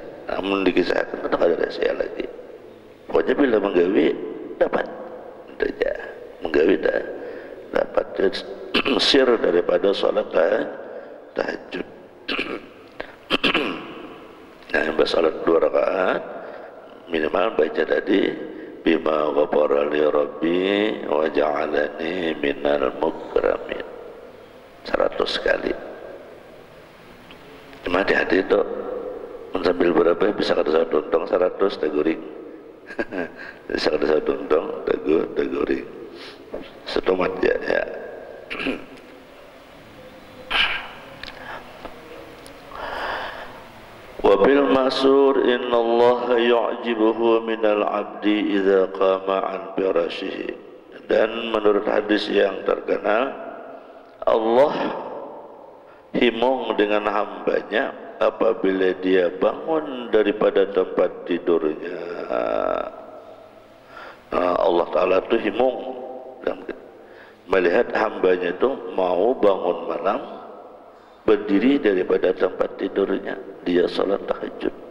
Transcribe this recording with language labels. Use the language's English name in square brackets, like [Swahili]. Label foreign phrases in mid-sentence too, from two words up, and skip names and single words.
[Banjar] Namun dikisahkan kadang ada rahasia lagi. Pokoknya bila menggawi dapat. Saja menggawi dapat sir daripada salat tahajud. Nah, yang salat 2 rakaat minimal baca tadi [Arabic] بما غفر لي ربي وجعلني من المكرمين [Banjar] 100 kali. Cuma hati-hati itu sambil berapa bisa kada satu tuntong 100 teguring. Bisa kada satu tuntong teguring. Setomat ya. [Arabic] وبالمأثور إن الله يعجبه من العبد إذا قام عن فراشه. [Banjar] Dan menurut hadis yang terkenal, Allah himung dengan hambanya apabila dia bangun daripada tempat tidurnya. Allah Ta'ala itu himung melihat hambanya itu mau bangun malam, berdiri daripada tempat tidurnya, dia salat tahajud.